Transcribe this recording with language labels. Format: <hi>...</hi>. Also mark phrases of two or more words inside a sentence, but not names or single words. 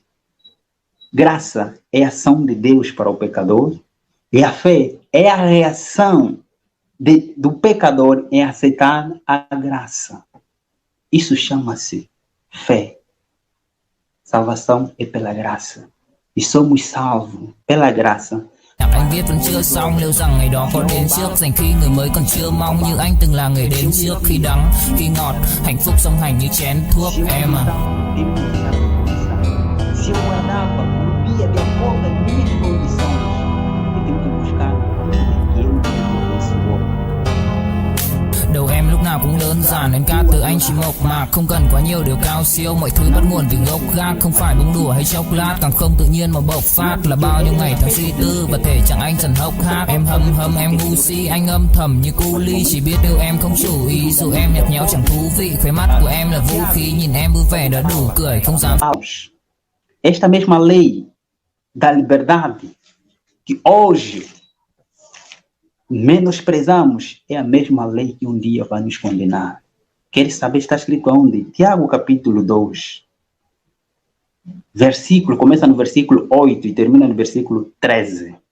<pt>Graça é a ação de Deus para o pecador. E a fé é a reação do pecador em aceitar a graça. Isso chama-se fé. Salvação é pela graça. E somos salvos pela graça.</pt> <vi>Anh viết vẫn chưa xong, liệu rằng ngày đó có đến trước, dành khi người mới còn chưa mong như anh từng là người đến trước. Khi đắng, khi ngọt, hạnh phúc song hành như chén thuốc em à.</vi> <pt>Se eu guardava, vivia de acordo com as minhas condições, eu tenho que buscar que eu tenho Senhor.</pt> <vi>Đầu em lúc nào nào cũng đơn giản, nên ca từ anh chỉ mộc mạc, không cần quá nhiều điều cao siêu. Mọi thứ bắt nguồn từ gốc gác, không phải bông đùa hay chốc lát, càng không tự nhiên mà bộc phát. Là bao nhiêu ngày tháng suy tư và thể chẳng anh dần hốc hác. Em hâm em ngu si, anh âm thầm như cu ly, chỉ biết yêu em không chủ ý, dù em nhạt nhẽo chẳng thú vị. Khóe mắt của em là vũ khí, nhìn em vui vẻ đã đủ cười, không dám.</vi> <pt>Esta mesma lei da liberdade que hoje menosprezamos é a mesma lei que dia vai nos condenar. Quer saber? Está escrito onde? Tiago capítulo 2. Versículo, começa no versículo 8 e termina no versículo 13.</pt>